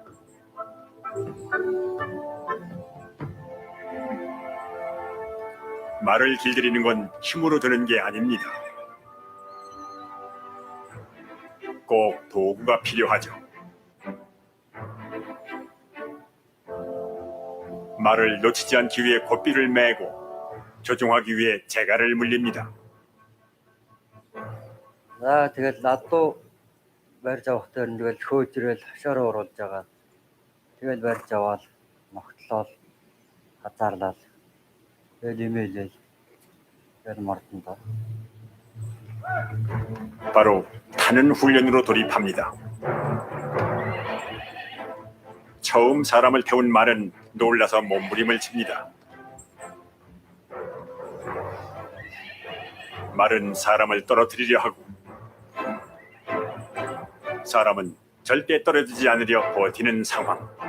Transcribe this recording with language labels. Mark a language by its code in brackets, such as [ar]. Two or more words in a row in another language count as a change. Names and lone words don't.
[ko] 말을 길들이는 건 힘으로 드는 게 아닙니다. 꼭 도구가 필요하죠. 말을 놓치지 않기 위해 고삐를 메고 조종하기 위해 재갈을 물립니다. [mn] Тэгээд надуу барьж авахтай тэгэл хөөжрөл хашаараа оруулж байгаа. Тэгэл барьж аваад ногтлол хазаарлал. Тэгэл имэйлэл. тэгэл мартанда. [ko] 바로 타는 훈련으로 돌입합니다. 처음 사람을 태운 말은 놀라서 몸부림을 칩니다. 말은 사람을 떨어뜨리려 하고 사람은 절대 떨어지지 않으려 버티는 상황.